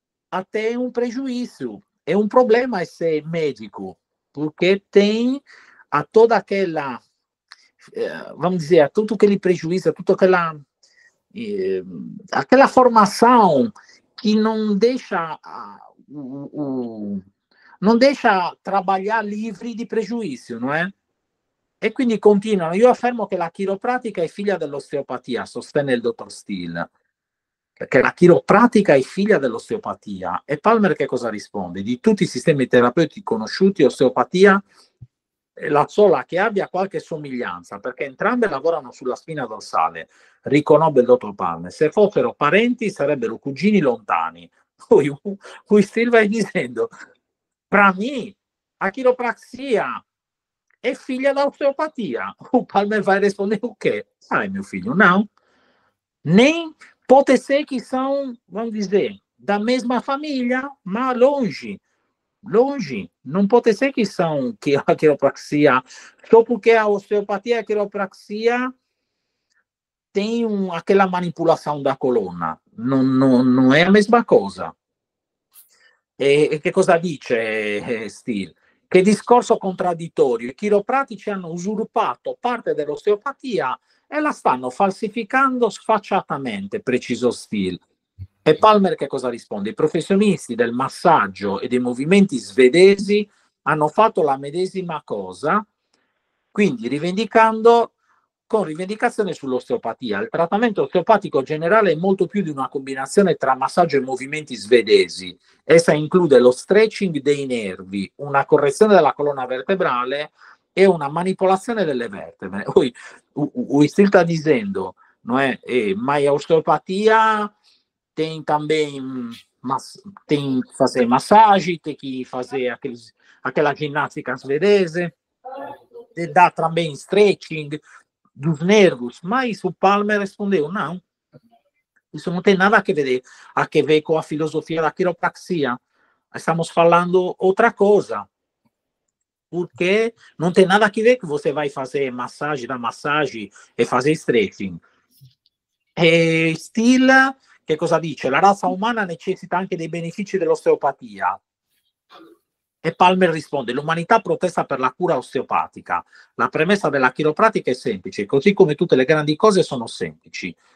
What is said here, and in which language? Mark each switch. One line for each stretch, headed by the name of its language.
Portuguese: Até um prejuízo. É um problema ser médico, porque tem a toda aquela, vamos dizer, a tudo aquele prejuízo, toda aquela formação que não deixa trabalhar livre
Italian: di pregiudizio,
Portuguese: não é?
Italian: E quindi continuano. Io affermo che la chiropratica è figlia dell'osteopatia, sostenne il dottor Steele, perché la chiropratica è figlia dell'osteopatia. E Palmer che cosa risponde? Di tutti i sistemi terapeutici conosciuti, osteopatia è la sola che abbia qualche somiglianza, perché entrambe lavorano sulla spina dorsale, riconobbe il dottor Palmer. Se fossero parenti sarebbero cugini lontani. Poi Steele va dicendo,
Portuguese: para mim, a quiropraxia è figlia da osteopatia. O Palmer vai responder o quê? Sai, meu filho, não. Nem pode ser que são, vamos dizer, da mesma família, mas longe. Longe. Não pode ser que são que a quiropraxia, só porque a osteopatia e a quiropraxia tem aquela manipulação da colonna. Não é a mesma coisa.
Italian: E che cosa dice Steele? Che discorso contraddittorio. I chiropratici hanno usurpato parte dell'osteopatia e la stanno falsificando sfacciatamente, precisò Steele. E Palmer che cosa risponde? I professionisti del massaggio e dei movimenti svedesi hanno fatto la medesima cosa, quindi rivendicando con rivendicazione sull'osteopatia. Il trattamento osteopatico generale è molto più di una combinazione tra massaggio e movimenti svedesi. Essa include lo stretching dei nervi, una correzione della colonna vertebrale e una manipolazione delle vertebre.
Portuguese: O Steel está dizendo, não é? Mas a osteopatia tem também tem que fazer massagem, tem que fazer aquela ginástica svedese, dá também stretching dos nervos, mas o Palmer respondeu, não, isso não tem nada a ver com a filosofia da quiropraxia, estamos falando outra coisa, porque não tem nada a ver que você vai fazer massagem da massagem e fazer stretching.
Italian: E Steele, che cosa dice? La razza umana necessita anche dei benefici dell'osteopatia. E Palmer risponde, l'umanità protesta per la cura osteopatica. La premessa della chiropratica è semplice, così come tutte le grandi cose sono semplici.